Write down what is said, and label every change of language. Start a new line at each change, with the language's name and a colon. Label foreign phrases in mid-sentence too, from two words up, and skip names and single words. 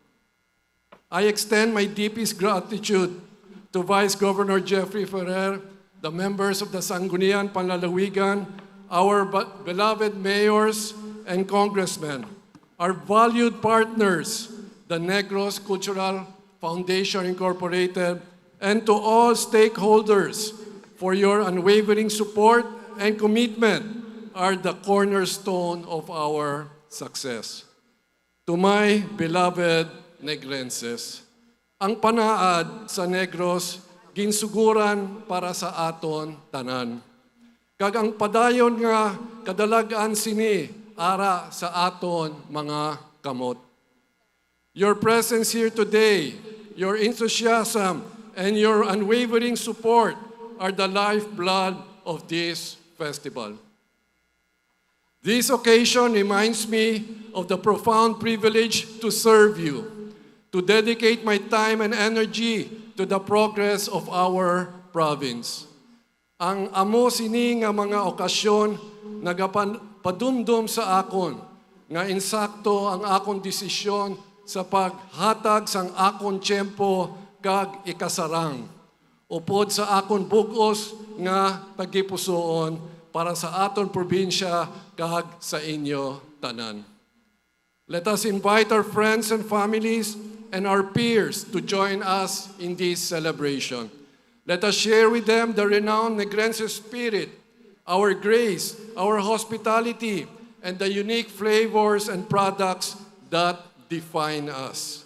English: I extend my deepest gratitude to Vice Governor Jeffrey Ferrer, the members of the Sangguniang Panlalawigan, our beloved mayors and congressmen, our valued partners, the Negros Cultural Foundation Incorporated, and to all stakeholders for your unwavering support and commitment are the cornerstone of our success. To my beloved Negrenses,
Hiligaynon: ang Panaad sa Negros ginsuguran para sa aton tanan. Kag ang padayon nga kadalagan sini ara sa aton mga kamot.
English: Your presence here today, your enthusiasm, and your unwavering support are the lifeblood of this festival. This occasion reminds me of the profound privilege to serve you, to dedicate my time and energy to the progress of our province.
Hiligaynon: Ang amo sini nga mga okasyon nagapadumdum sa akon nga insakto ang akong desisyon sa paghatag sang akon tiyempo kag ikasarang. Upod sa akon bugos nga tagipusoon para sa aton probinsya kag sa inyo tanan.
English: Let us invite our friends and families and our peers to join us in this celebration. Let us share with them the renowned Negrense spirit, our grace, our hospitality, and the unique flavors and products that define us.